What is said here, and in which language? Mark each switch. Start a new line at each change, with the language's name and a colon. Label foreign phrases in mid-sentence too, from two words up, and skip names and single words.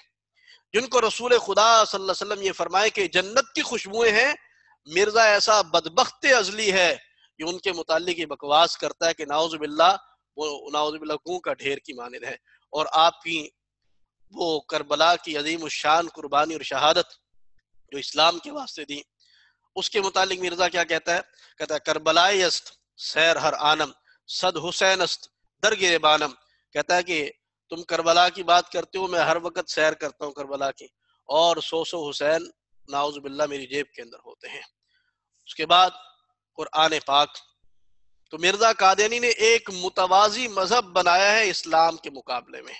Urdu: جن کو رسول خدا
Arabic: صلی اللہ علیہ وسلم
Urdu: یہ فرمائے کہ جنت کی خوشبوئیں ہیں، مرزا ایسا بدبخت ازلی ہے کہ ان کے متعلق یہ بکواس کرتا ہے کہ
Arabic: نعوذ باللہ
Urdu: وہ
Arabic: نعوذ باللہ
Urdu: گوں کا ڈھیر کی مانند ہے۔ اور آپ کی وہ کربلا کی عظیم الشان قربانی اور شہادت جو اسلام کے واسطے دی، اس کے متعلق مرزا کیا کہتا ہے؟ کہتا ہے
Persian: کربلائے است سیر ہر آنم صد حسین است در گریبانم۔
Urdu: کہتا ہے کہ تم کربلا کی بات کرتے ہو، میں ہر وقت سیر کرتا ہوں کربلا کی، اور 100 حسین
Arabic: نعوذ باللہ
Urdu: میری جیب کے اندر ہوتے ہیں۔ اس کے بعد قرآن پاک، تو مرزا قادیانی نے ایک متوازی مذہب بنایا ہے اسلام کے مقابلے میں۔